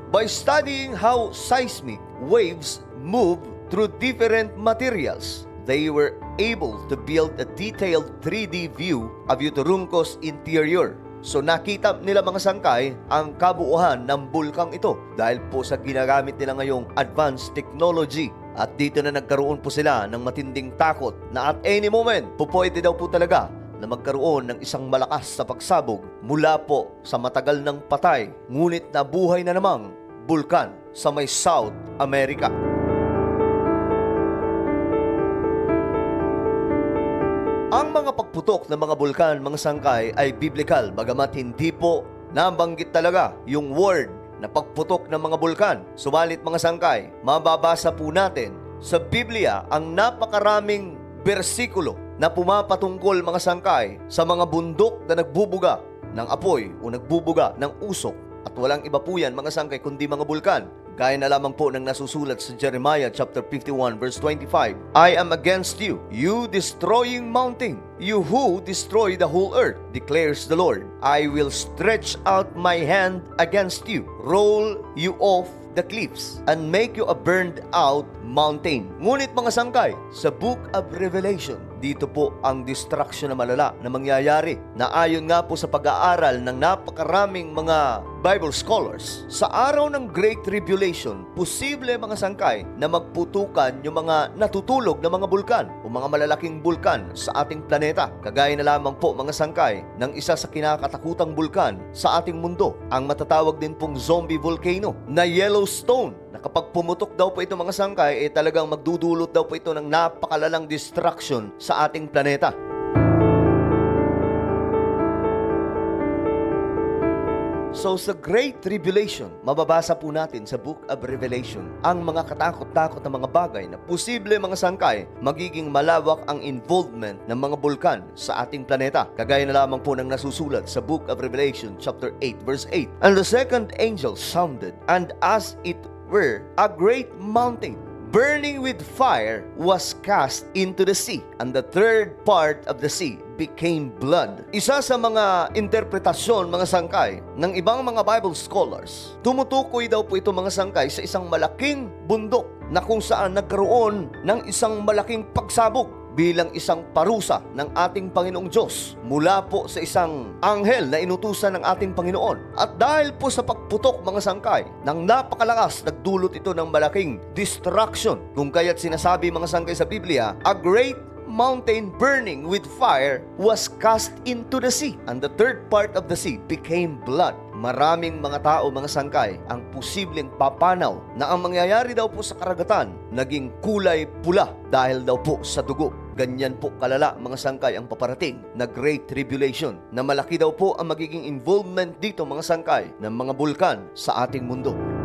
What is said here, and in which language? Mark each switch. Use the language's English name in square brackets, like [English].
[English] By studying how seismic waves move through different materials, they were able to build a detailed 3D view of Uturunco's interior. [Filipino] So nakita nila mga sangkay ang kabuuan ng bulkang ito dahil po sa ginagamit nila ngayong advanced technology. At dito na nagkaroon po sila ng matinding takot na [English] at any moment [Filipino] po pwede daw po talaga na magkaroon ng isang malakas na pagsabog mula po sa matagal ng patay ngunit nabuhay na namang bulkan sa may South America. Ang mga pagputok ng mga bulkan, mga sangkay, ay biblical, bagamat hindi po nabanggit talaga yung word na pagputok ng mga bulkan. Subalit mga sangkay, mababasa po natin sa Biblia ang napakaraming bersikulo na pumapatungkol mga sangkay sa mga bundok na nagbubuga ng apoy o nagbubuga ng usok. At walang iba po yan mga sangkay kundi mga bulkan. Gaya na lamang po ng nasusulat sa Jeremiah chapter 51 verse 25. [English] I am against you, you destroying mountain, you who destroy the whole earth, declares the Lord. I will stretch out my hand against you, roll you off the cliffs, and make you a burned out mountain. [Filipino] Ngunit mga sangkay, sa Book of Revelation, dito po ang destruction na malala na mangyayari, na ayon nga po sa pag-aaral ng napakaraming mga Bible scholars, sa araw ng Great Tribulation, posible mga sangkay na magputukan yung mga natutulog na mga bulkan o mga malalaking bulkan sa ating planeta. Kagaya na lamang po mga sangkay ng isa sa kinakatakutang bulkan sa ating mundo, ang matatawag din pong zombie volcano na Yellowstone, na kapag pumutok daw po ito mga sangkay, talagang magdudulot daw po ito ng napakalalang destruction sa ating planeta. So sa Great Tribulation, mababasa po natin sa Book of Revelation ang mga katakot-takot na mga bagay na posible mga sangkay magiging malawak ang involvement ng mga bulkan sa ating planeta. Kagaya na lamang po ng nasusulat sa Book of Revelation chapter 8 verse 8. [English] And the second angel sounded, and as it were a great mountain burning with fire was cast into the sea, and the third part of the sea became blood. [Filipino] Isa sa mga interpretasyon, mga sangkay, ng ibang mga Bible scholars, tumutukoy daw po ito mga sangkay sa isang malaking bundok na kung saan nagkaroon ng isang malaking pagsabog bilang isang parusa ng ating Panginoong Diyos mula po sa isang anghel na inutusan ng ating Panginoon. At dahil po sa pagputok mga sangkay ng napakalakas, nagdulot ito ng malaking destruction. Kung kaya't sinasabi mga sangkay sa Biblia, [English] a great mountain burning with fire was cast into the sea, and the third part of the sea became blood. [Filipino] Maraming mga tao, mga sangkay, ang posibleng papanaw na ang mangyayari daw po sa karagatan naging kulay pula dahil daw po sa dugo. Ganyan po kalala mga sangkay ang paparating na Great Tribulation, na malaki daw po ang magiging involvement dito mga sangkay ng mga bulkan sa ating mundo.